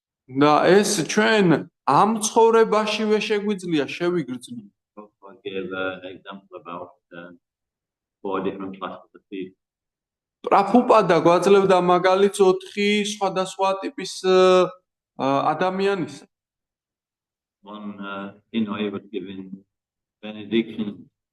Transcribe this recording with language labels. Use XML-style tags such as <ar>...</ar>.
<ka>და ეს ჩვენ ამ ცხოვრებაშივე შეგვიძლია შევიგრძნოთ.</ka> <en>I gave an example about 4 different classes of people.</en> <ka>პრაბჰუპადა გვაძლევდა მაგალითს 4 სხვადასხვა ტიპის ადამიანისა.</ka> <en>One, you know, he was giving benediction.</en>